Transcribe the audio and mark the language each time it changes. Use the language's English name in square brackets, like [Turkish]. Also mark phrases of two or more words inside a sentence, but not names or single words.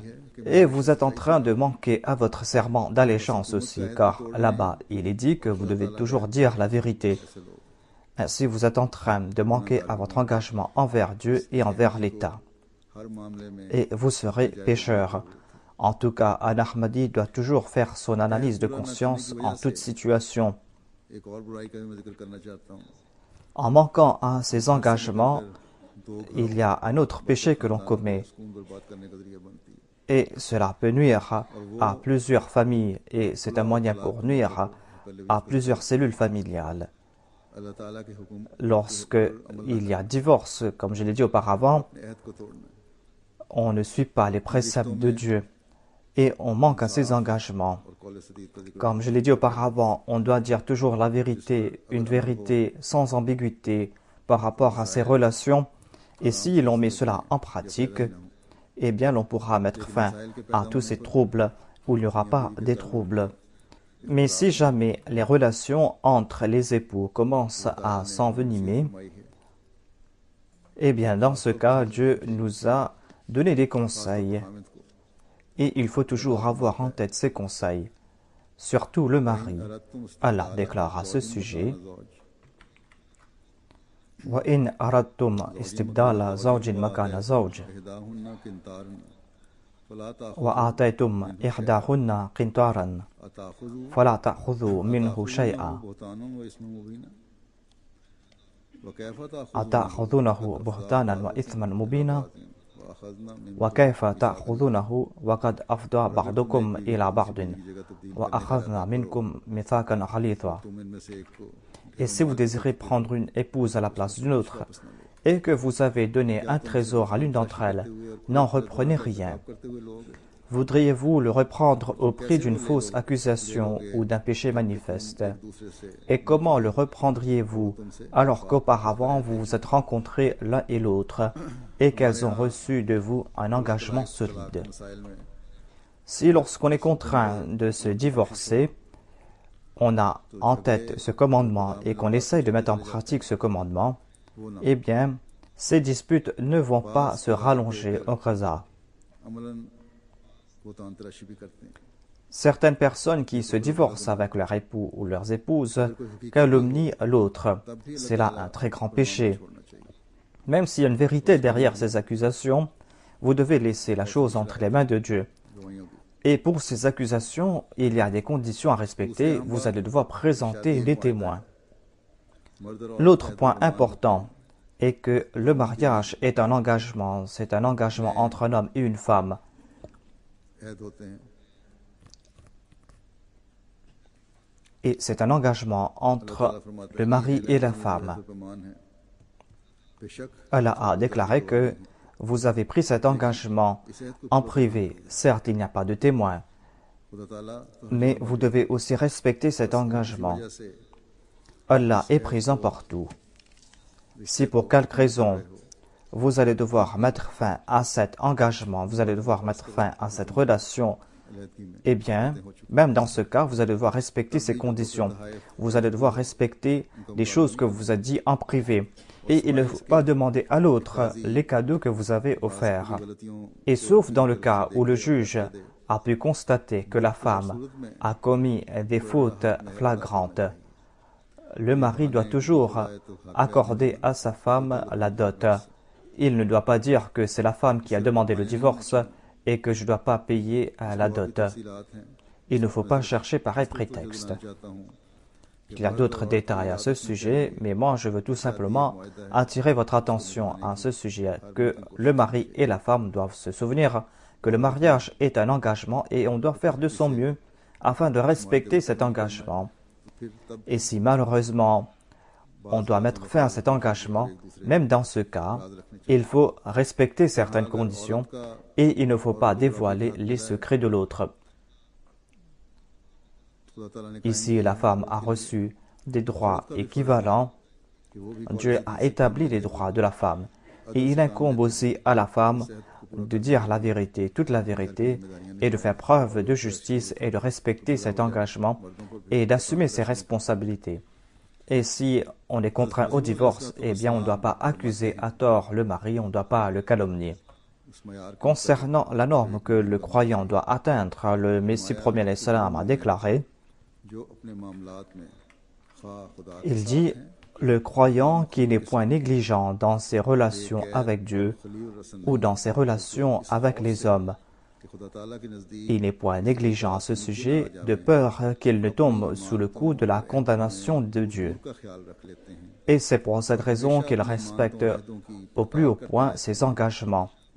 [French] Et vous êtes en train de manquer à votre serment d'allégeance aussi, car là-bas, il est dit que vous devez toujours dire la vérité. [Urdu] ایسے لوگ [French] Ainsi, vous êtes en train de manquer à votre engagement envers Dieu et envers l'État. [Urdu] ہر معاملے میں [French] Et vous serez pécheur. En tout cas, un Ahmadi doit toujours faire son analyse de conscience en toute situation. [Urdu] ایک اور برائی کا بھی میں ذکر کرنا چاہتا ہوں. [French] En manquant à ces engagements, [Urdu] दो [French] il y a un autre péché que l'on commet [Urdu] سکون برباد کرنے کا ذریعہ بنتی ہے. [French] et cela peut nuire à plusieurs familles et c'est un moyen pour nuire à plusieurs cellules familiales. [Urdu] اللہ تعالیٰ کے حکم [French] Lorsque il y a divorce, comme je l'ai dit auparavant, [Urdu] اپنے عہد کو توڑنا ہے. [French] on ne suit pas les préceptes de Dieu et on manque à ses engagements. [Urdu] اور قول سدید کا ذکر [French] Comme je l'ai dit auparavant, on doit dire toujours la vérité, une vérité sans ambiguïté par rapport à ses relations. Et si l'on met cela en pratique, eh bien l'on pourra mettre fin à tous ces troubles où il n'y aura pas des troubles. Mais si jamais les relations entre les époux commencent à s'envenimer, eh bien dans ce cas, Dieu nous a donné des conseils. Et il faut toujours avoir en tête ces conseils, surtout le mari. Allah déclare à ce sujet [Arabic] وَإِنْ أَرَدْتُمْ إِسْتِبْدَالَ زَوْجٍ مَكَانَ زَوْجٍ إحداهن قنطار فلا وَآتَيْتُمْ إِحْدَاهُنَّ قِنْطَارًا تأخذوا فَلَا تَأْخُذُوا مِنْهُ شَيْئًا بهتانا وإثما مبينا وكيف أتأخذونه بهتانا وإثما مبينا وأخذنا من وكيف تأخذونه وقد أفضى بعضكم إلى بعض وأخذنا منكم ميثاقا غليظا. [Urdu] تم ان میں سے ایک کو [French] Et si vous désirez prendre une épouse à la place d'une autre, et que vous avez donné un trésor à l'une d'entre elles, n'en reprenez rien. [Urdu] کرتے ہوئے لوگ [French] Voudriez-vous le reprendre au prix d'une fausse accusation ou d'un péché manifeste? [Urdu] دوسرے سے [French] Et comment le reprendriez-vous alors qu'auparavant vous vous êtes rencontrés l'un et l'autre et qu'elles ont reçu de vous un engagement solide? [Urdu] مسائل میں [French] Si lorsqu'on est contraint de se divorcer, on a en tête ce commandement et qu'on essaye de mettre en pratique ce commandement, eh bien, ces disputes ne vont pas se rallonger au qaza. [Urdu] عملاً وہ تو انتراشی بھی کرتے ہیں. [French] Certaines personnes qui se divorcent avec leur époux ou leurs épouses calomnient l'autre. C'est là un très grand péché. [Urdu] چھوڑنا چاہیے. [French] Même s'il y a une vérité derrière ces accusations, vous devez laisser la chose entre les mains de Dieu. [Urdu] گواہیوں کی [French] Et pour ces accusations, il y a des conditions à respecter. Vous allez devoir présenter des témoins. [Urdu] مرد اور [French] L'autre point important est que le mariage est un engagement. C'est un engagement entre un homme et une femme. [Urdu] عہد ہوتے ہیں. [French] Et c'est un engagement entre le mari et la femme. [Urdu] پیمان ہے۔ بے شک [French] Allah a déclaré que vous avez pris cet engagement en privé. Certes, il n'y a pas de témoin, [Urdu] خدا تعالیٰ تو [French] mais vous devez aussi respecter cet engagement. [Urdu] وجہ سے [French] Allah est présent partout. Si pour quelque raison vous allez devoir mettre fin à cet engagement, vous allez devoir mettre fin à cette relation, [Urdu] علیحدگی میں [French] eh bien, même dans ce cas, vous allez devoir respecter ces conditions. Vous allez devoir respecter des choses que vous avez dit en privé. Et il ne faut pas demander à l'autre les cadeaux que vous avez offerts. [Urdu] गलतियों [French] Et sauf dans le cas où le juge a pu constater que la femme a commis des fautes flagrantes, le mari doit toujours accorder à sa femme la dot. Il ne doit pas dire que c'est la femme qui a demandé le divorce et que je ne dois pas payer la dot. [Urdu] تفصیلات ہیں. [French] Il ne faut pas chercher pareil prétexte. [Urdu] میں چاہتا ہوں [French] Il y a d'autres détails à ce sujet, mais moi je veux tout simplement attirer votre attention à ce sujet, que le mari et la femme doivent se souvenir que le mariage est un engagement et on doit faire de son mieux afin de respecter cet engagement. [Urdu] پھر تب [French] Et si malheureusement on doit mettre fin à cet engagement, même dans ce cas, il faut respecter certaines conditions et il ne faut pas dévoiler les secrets de l'autre. [Urdu] خدا تعالیٰ نے [French] Ici, la femme a reçu des droits équivalents. [Urdu] کہ وہ بھی [French] Dieu a établi les droits de la femme. Et il incombe aussi à la femme de dire la vérité, toute la vérité, et de faire preuve de justice et de respecter cet engagement et d'assumer ses responsabilités. Et si on est contraint au divorce, eh bien on ne doit pas accuser à tort le mari, on ne doit pas le calomnier. [Urdu] اس معیار کو [French] Concernant la norme que le croyant doit atteindre, le Messie premier [Arabic] علیہ السلام [French] a déclaré, [Urdu] جو اپنے معاملات میں کھا خدا کے [French] il [Urdu] साथ [French] dit, [Urdu] हैं, [French] le croyant qui n'est point négligent dans ses relations avec Dieu [Urdu] خلیل رسن [French] ou dans ses relations avec les hommes, [Urdu] के [French] Il n'est point négligent à ce sujet, de peur qu'il ne tombe sous le coup de la condamnation de Dieu. Et c'est pour cette raison qu'il respecte au plus haut point ses engagements.